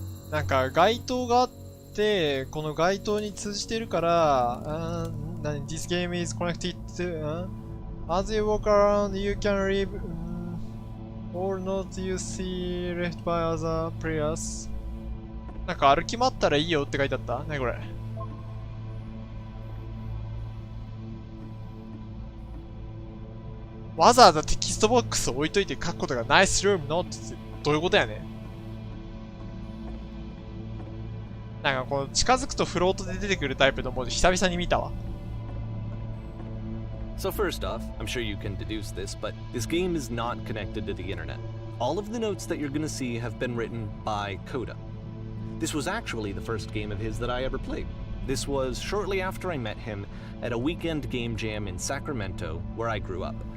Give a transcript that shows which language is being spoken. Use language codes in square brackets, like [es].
[ja] なんか街灯があって、この街灯に通じてるから、 [en] This game is connected to, as you walk around, you can read all notes you see left by other players. [ja] なんか歩き回ったらいいよって書いてあった？何これ？わざわざテキストボックスを置いといて書くことがナイスルームのってどういうことやねん。なんかこの近づくとフロートで出てくるタイプの文字久々に見たわ。 [en] So first off, I'm sure you can deduce this, but this game is not connected to the internet. All of the notes that you're going to see have been written by Coda. This was actually the first game of his that I ever played. This was shortly after I met him at a weekend game jam in Sacramento, where I grew up.